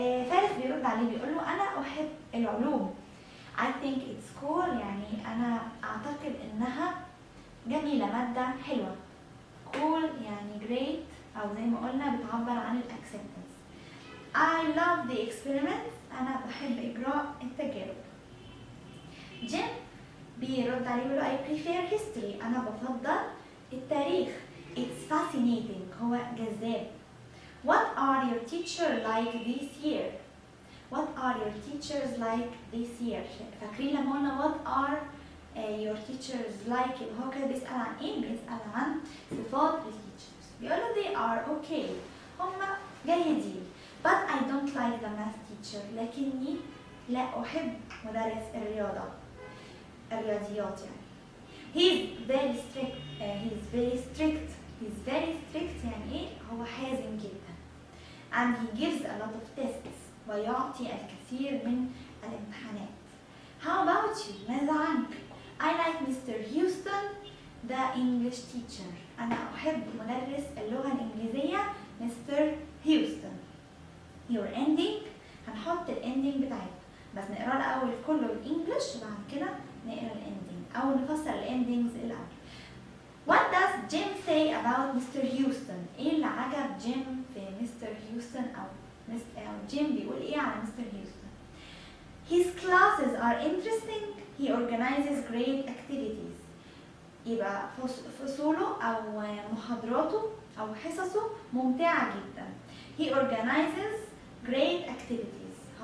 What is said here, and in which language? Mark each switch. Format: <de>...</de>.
<ar>فارس بيرد عليه بيقول له انا احب العلوم.</ar> <en>I think it's cool</en> <ar>يعني انا اعتقد انها جميلة، مادة حلوة. cool يعني great او زي ما قلنا بتعبر عن الاكسبتنس.</ar> <en>I love the experiments</en> <ar>انا بحب اجراء التجارب. جيم بيرد عليه بيقول</ar> <en>I prefer history</en> <ar>انا بفضل التاريخ.</ar> <en>It's fascinating</en> <ar>هو جذاب.</ar> <en>What are your teachers like this year؟ What are your teachers like this year؟</en> <ar>فاكرين لما قلنا</ar> <en>what are your teachers like؟</en> <ar>هو كده بيسأل عن ايه؟ بيسأل عن صفات التيتشرز. بيقول له</ar> <en>they are okay</en> <ar>هم جيدين.</ar> <en>But I don't like the math teacher</en> <ar>لكني لا أحب مدرس الرياضيات يعني.</ar> <en>He's very strict. He's very strict</en> <ar>يعني ايه؟ هو حازم جدا.</ar> <en>And he gives a lot of tests</en> <ar>ويعطي الكثير من الامتحانات.</ar> <en>How about you؟</en> <ar>ماذا عنك؟</ar> <en>I like Mr. Houston the English teacher.</en> <ar>أنا أحب مدرس اللغة الإنجليزية Mr.</ar> <en>Houston.</en> <ar>Your ending هنحط الاندنج بتاعتنا بس نقرا الأول كله الإنجليش وبعد كده نقرا الاندنج أو نفسر الاندنجز الأول.</ar> <en>What does Jim say about Mr.</en> <ar>Houston؟ إيه اللي عجب جيم في Mr. Houston أو جيم بيقول إيه على Mr.</ar> <en>Houston؟ His classes are interesting. He organizes great activities.</en> <ar>يبقى فصوله أو محاضراته أو حصصه ممتعة جدا.</ar> <en>He organizes great activities.</en>